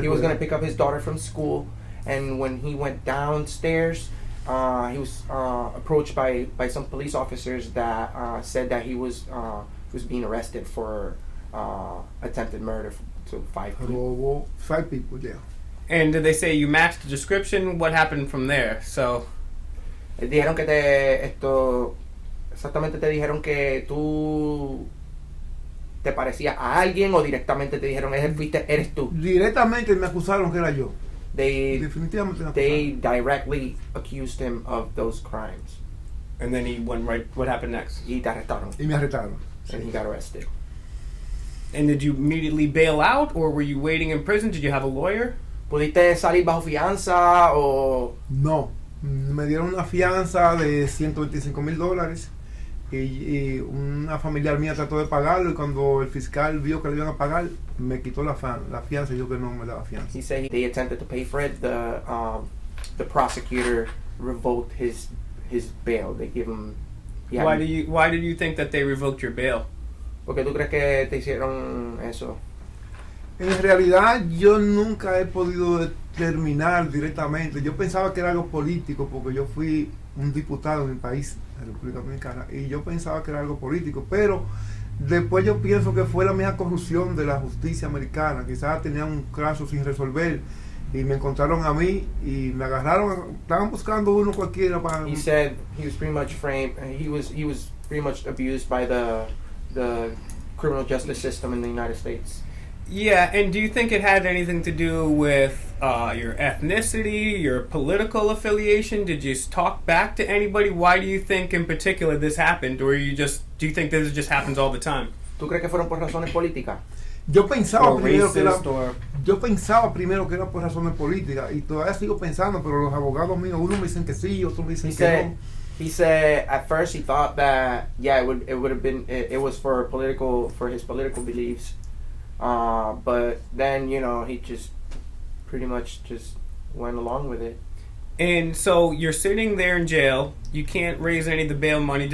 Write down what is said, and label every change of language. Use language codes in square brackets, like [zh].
[en] He was going to pick up his daughter from school, and when he went downstairs, he was approached by some police officers that said that he was being arrested for attempted murder to 5 people. 5 people, yeah. And did they say you matched the description? What happened from there? So, [es] Dijeron que exactamente te dijeron que tú te parecías a alguien, o directamente te dijeron eres tú. Directamente me acusaron que era yo. [en] They [es] Definitivamente [en] directly accused him of those crimes. And then he went right. What happened next? [es] Y te arrestaron. Y me arrestaron. [en] And he got arrested. And did you immediately bail out, or were you waiting in prison? Did you have a lawyer? [es] ¿Pudiste salir bajo fianza o...? No, me dieron una fianza de $125,000 y una familiar mía trató de pagarlo, y cuando el fiscal vio que le iban a pagar, me quitó la fianza y yo que no me daba fianza. [en] He said they attempted to pay for it. The prosecutor revoked his bail. They give him... Why did you think that they revoked your bail? [es] ¿Por qué tú crees que te hicieron eso? En realidad yo nunca he podido determinar directamente. Yo pensaba que era algo político porque yo fui un diputado en mi país, en la República Dominicana, y yo pensaba que era algo político, pero después yo pienso que fue la misma corrupción de la justicia americana. Quizás tenían un caso sin resolver y me encontraron a mí y me agarraron, estaban buscando uno cualquiera para... [en] He said he was pretty much framed. He was pretty much abused by the criminal justice system in the United States. Yeah, and do you think it had anything to do with your ethnicity, your political affiliation? Did you talk back to anybody? Why do you think in particular this happened? Or do you think this just happens all the time? [es] ¿Tú crees que fueron por razones políticas? Yo pensaba [en] Or [es] primero que era, [en] racist, or... [es] yo pensaba primero que era por razones políticas y todavía sigo pensando, pero los abogados míos, unos me dicen que sí, otros me dicen que no. [en] He said at first he thought that it would have been it was for his political beliefs, but then he just pretty much just went along with it. And so you're sitting there in jail. You can't raise any of the bail money.